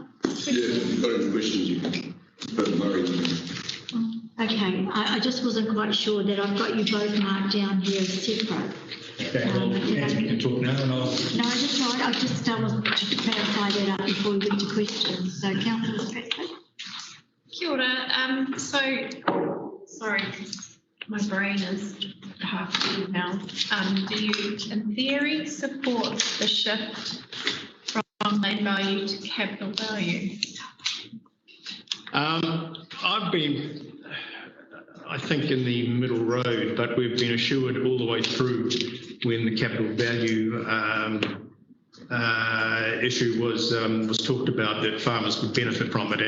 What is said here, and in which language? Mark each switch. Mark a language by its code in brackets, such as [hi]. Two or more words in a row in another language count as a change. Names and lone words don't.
[en] Yeah, if you've got any questions, you can put Murray. Okay, I just wasn't quite sure that I've got you both marked down here as separate. Okay, Anthony can talk now, and I'll... No, I just wanted to clarify that up before we get to questions. So, Councillor Stratford. [mi] Kia ora. [en] Sorry, my brain is half full now. Do you, in theory, support the shift from land value to capital value? I've been, I think, in the middle road, but we've been assured all the way through when the capital value issue was talked about that farmers would benefit from it.